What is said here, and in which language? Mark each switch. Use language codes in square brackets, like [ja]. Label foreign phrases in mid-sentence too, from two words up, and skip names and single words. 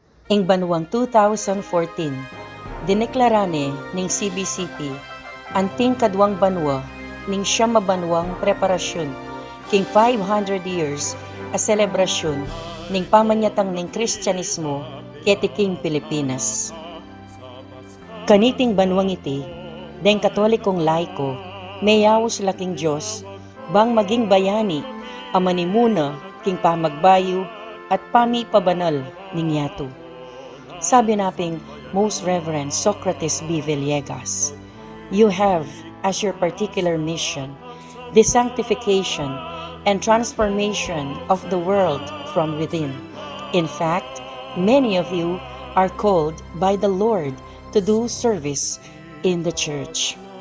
[pam] Ing banwang 2014, dineklarane ning CBCP anting kadwang banwa ning siyam mabanwang preparasyon king 500 years a selebrasyon ning pamanyatang ning Kristyanismo ket king Pilipinas. Kaniting banwang iti, deng katolikong laiko, mayawos laking Diyos, bang maging bayani, amanimuna, king pamagbayo, at pami pabanal ning yato. Sabi naping Most Reverend Socrates B. [en] Villegas, you have as your particular mission the sanctification and transformation of the world from within. In fact, many of you are called by the Lord to do service in the church.